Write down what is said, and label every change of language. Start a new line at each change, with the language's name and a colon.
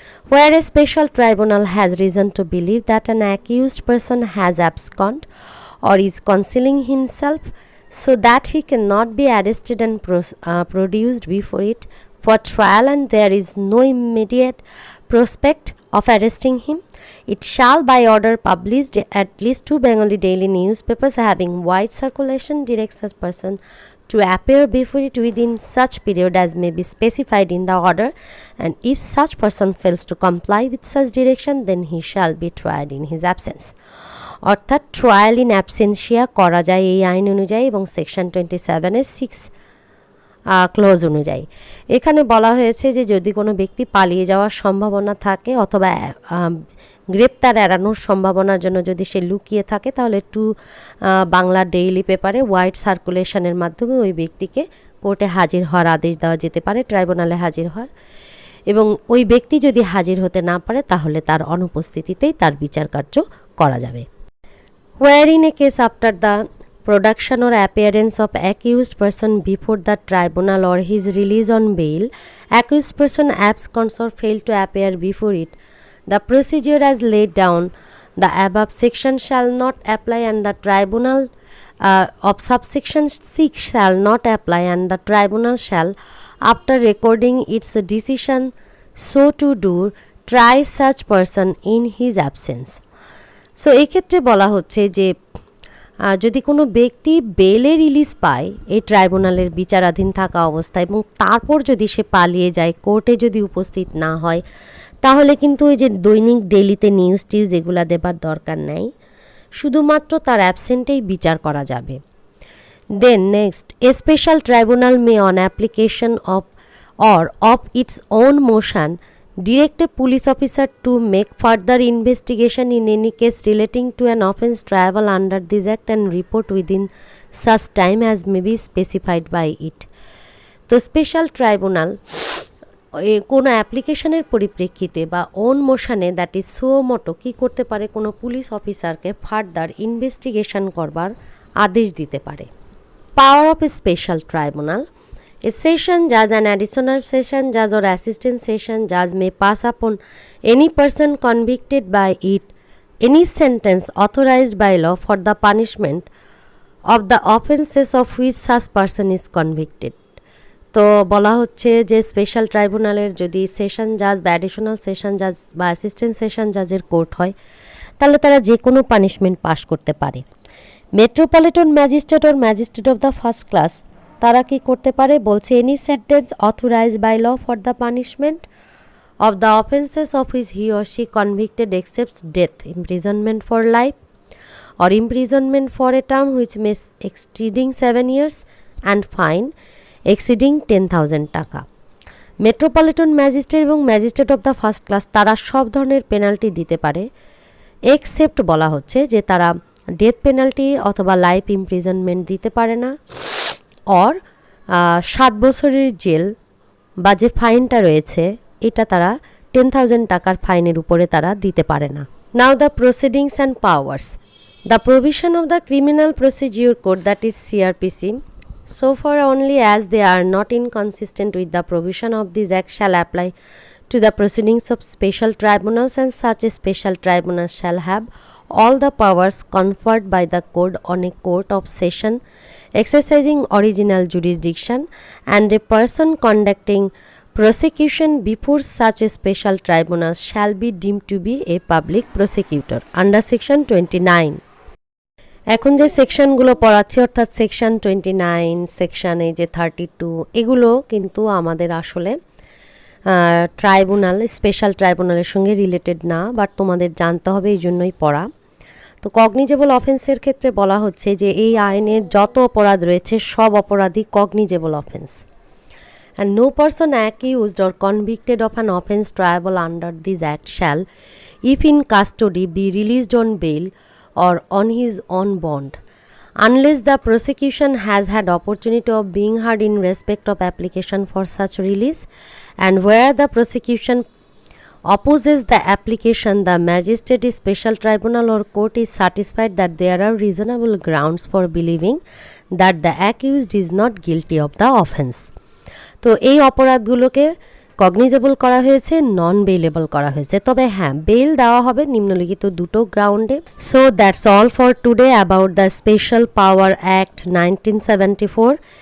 English: Where a special tribunal has reason to believe that an accused person has absconded or is concealing himself so that he cannot be arrested and produced before it for trial and there is no immediate prospect of arresting him, it shall by order published at least 2 Bengali daily newspapers having wide circulation direct such person to appear before it within such period as may be specified in the order, and if such person fails to comply with such direction then he shall be tried in his absence.
Bangla: অর্থাৎ trial in absentia করা যায় এই আইন অনুযায়ী এবং section 27-এর 6 close অনুযায়ী। এখানে বলা হয়েছে যে যদি কোনো ব্যক্তি পালিয়ে যাওয়ার সম্ভাবনা থাকে অথবা গ্রেপ্তার এড়ানোর সম্ভাবনার জন্য যদি সে লুকিয়ে থাকে তাহলে বাংলা ডেইলি পেপারে ওয়াইড সার্কুলেশনের মাধ্যমে ওই ব্যক্তিকে কোর্টে হাজির হওয়ার আদেশ দেওয়া যেতে পারে, ট্রাইব্যুনালে হাজির হওয়ার, এবং ওই ব্যক্তি যদি হাজির হতে না পারে তাহলে তার অনুপস্থিতিতেই তার বিচার কার্য করা যাবে।
English: Where in a case after the production or appearance of accused person before the tribunal or his release on bail, accused person absconds or fail to appear before it, the procedure as laid down the above section shall not apply and the tribunal of subsection 6 shall not apply and the tribunal shall, after recording its decision so to do, try such person in his absence.
Bangla: So এই ক্ষেত্রে বলা হচ্ছে যে যদি কোনো ব্যক্তি বেলে release পায় এই ট্রাইব্যুনালের বিচারাধীন থাকা অবস্থায় এবং তারপর যদি সে পালিয়ে যায়, কোর্টে যদি উপস্থিত না হয়, তাহলে কিন্তু ওই যে দৈনিক ডেইলিতে নিউজ টিউজ এগুলো দেবার দরকার নেই, শুধুমাত্র তার অ্যাবসেন্টেই বিচার করা যাবে।
English: Then next, a special tribunal may on application of its own motion direct a police officer to make further investigation in any case relating to an offence triable under this act and report within such time as may be specified by it.
Bangla: তো special tribunal কোনো অ্যাপ্লিকেশনের পরিপ্রেক্ষিতে বা on মোশনে
English: that is suo motu
Bangla: কী করতে পারে, কোনো police অফিসারকে further investigation করবার আদেশ দিতে পারে। Power of a special tribunal,
English: A session judge, an additional session judge or assistant session judge may pass upon any person convicted by it any sentence authorized by law for the punishment of the offences of which such person is convicted.
Bangla: তো বলা হচ্ছে যে special ট্রাইব্যুনালের যদি session জাজ বা additional session জাজ বা অ্যাসিস্ট্যান্ট সেশন জাজের কোর্ট হয় তাহলে তারা যে কোনো পানিশমেন্ট পাস করতে পারে।
English: metropolitan magistrate or magistrate of the first class
Bangla: তারা কি করতে পারে বলছে
English: Any sentence authorised by law for the punishment of the offences of which he or she convicted except death, imprisonment for life, or imprisonment for a term which may exceeding 7 years and fine exceeding 10,000 টাকা।
Bangla: Metropolitan magistrate এবং magistrate of the first class তারা সব ধরনের penalty দিতে পারে except বলা হচ্ছে যে তারা ডেথ পেনাল্টি অথবা লাইফ ইমপ্রিজনমেন্ট দিতে পারে না, অর 7 বছরের জেল বা যে ফাইনটা রয়েছে এটা তারা 10,000 টাকার ফাইনের উপরে তারা দিতে পারে না।
English: Now the proceedings and powers, the provision of the criminal procedure code that is CRPC so far only as they are not inconsistent with the provision of this act shall apply to the proceedings of special tribunals, and such a special tribunal shall have all the powers conferred by the code on a court of session exercising original jurisdiction, and a person conducting prosecution before such a special tribunal shall be deemed to be a public prosecutor under section 29.
Bangla: এখন যে সেকশনগুলো পড়াচ্ছি অর্থাৎ section 29, section এই যে 32 এগুলো কিন্তু আমাদের আসলে ট্রাইব্যুনাল স্পেশাল ট্রাইব্যুনালের সঙ্গে রিলেটেড না, বাট তোমাদের জানতে হবে এই জন্যই পড়া। তো কগনিজেবল অফেন্সের ক্ষেত্রে বলা হচ্ছে যে এই আইনের যত অপরাধ রয়েছে সব অপরাধই cognizable offence,
English: and no person accused or convicted of an offence triable under this act shall, if in custody, be released on bail or on his own bond, unless the prosecution has had opportunity of being heard in respect of application for such release, and where the prosecution opposes the application, the magistrate, special tribunal or court is satisfied that there are reasonable grounds for believing that the accused is not guilty of the offence.
Bangla: তো এই অপরাধগুলোকে cognizable করা হয়েছে, নন bailable করা হয়েছে, তবে হ্যাঁ bail দেওয়া হবে নিম্নলিখিত দুটো গ্রাউন্ডে।
English: So that's all for today about the special power act 1974.